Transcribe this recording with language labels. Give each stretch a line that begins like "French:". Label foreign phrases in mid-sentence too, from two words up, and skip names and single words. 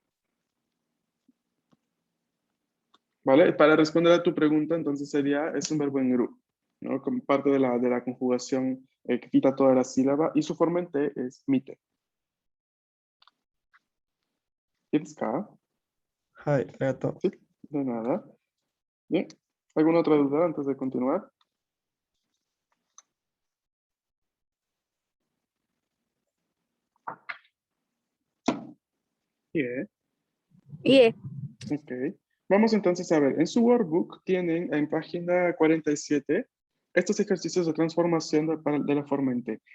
Spanish: ¿Vale? Para responder a tu pregunta, entonces sería, es un verbo en ru, ¿no? Como parte de la conjugación que quita toda la sílaba, y su forma en te es mite. ¿Tienes ka?
Japanese: はい、ありがとう。
Spanish: Sí, de nada. Bien. ¿Alguna otra duda antes de continuar? Bien. Yeah. Ok. Vamos entonces a ver, en su workbook tienen en página 47 estos ejercicios de transformación de la forma en T.